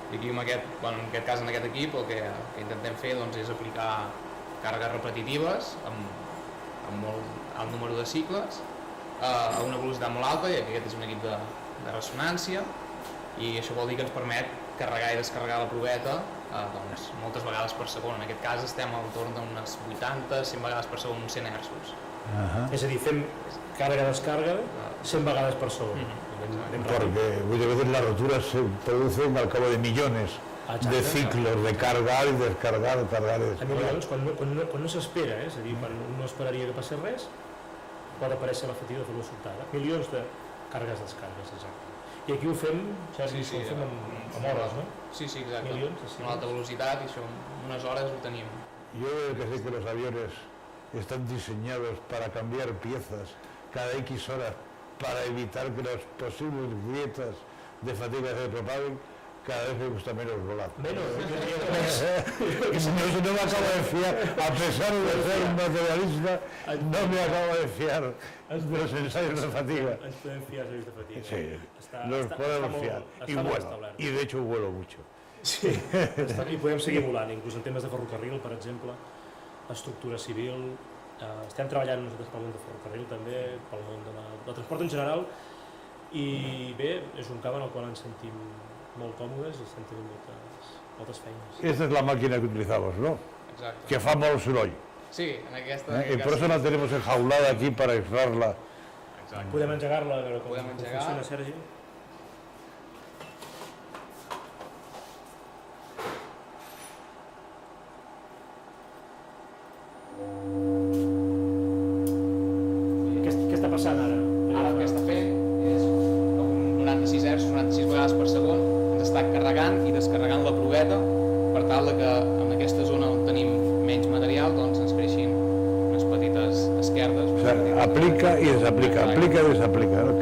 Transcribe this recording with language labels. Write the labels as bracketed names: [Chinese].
[Catalan] I aquí, en aquest cas, en aquest equip, el que intentem fer és aplicar càrregues repetitives amb molt alt número de cicles a una velocitat molt alta, i aquest és un equip de ressonància, i això vol dir que ens permet carregar i descarregar la proveta moltes vegades per segon. En aquest cas estem al torn d'unes 80-100 vegades per segon, uns 100 hertzos. És a dir, fem càrrega-descarga 100 vegades per segon. [Spanish] Porque muchas veces las roturas se producen al cabo de millones de ciclos de cargar y descargar, cargar y descargar. [Catalan] Quan no s'espera, és a dir, quan no esperaria que passés res, pot aparèixer la fatiga de forma sobtada. Milions de càrregues-descargues, exacte. I aquí ho fem, Sergi, ho fem amb hores, no? Sí, exacte. Amb alta velocitat, i això en unes hores ho tenim. [Spanish] Yo veo que sé que los aviones están diseñados para cambiar piezas cada X horas para evitar que las posibles grietas de fatiga se propaguen. Cada vez me gusta menos volar. Menos, No me acabo de fiar, a pesar de ser un materialista, no me acabo de fiar de los ensayos de fatiga. [Catalan] Ens podem fiar dels de fatiga. [Spanish] Sí, nos podemos fiar. Y vuelo, y de hecho vuelo mucho. [Catalan] Sí, i podem seguir volant, inclús en temes de ferrocarril, per exemple, estructura civil. Estem treballant nosaltres pel món de ferrocarril també, pel món del transport en general, i bé, és un camp en el qual ens sentim molt còmodes i estem tenint moltes feines. [Spanish] Esta es la máquina que utilizamos, ¿no? [Catalan] Exacte. Que fa molt soroll. Sí, en aquesta... [Spanish] Y por eso la tenemos enjaulada aquí para aislarla. [Catalan] Exacte. Podem engegar-la, a veure com Podem engegar. funciona, Sergi. Què està passant ara? Ara el que està fent és un 96 Hz, 96 vegades per segon, ens està carregant i descarregant la proveta per tal que en aquesta zona on tenim menys material doncs ens creixin unes petites esquerdes. [Spanish] O sea, aplica y desaplica, aplica y desaplica, ¿no?